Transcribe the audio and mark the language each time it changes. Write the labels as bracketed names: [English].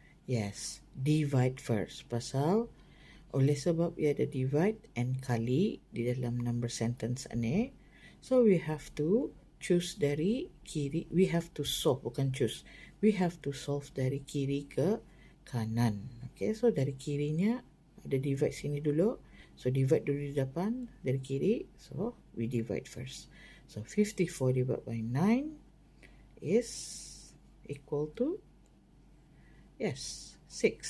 [English] Yes, divide first. Pasal oleh sebab ia ada divide and kali di dalam number sentence ni, so we have to choose dari kiri. We have to solve, bukan choose. We have to solve dari kiri ke kanan. [Malay] Okay, so dari kirinya ada divide sini dulu. So divide dulu di depan dari kiri. [English] So we divide first. So 54 divided by 9 is equal to, yes, 6.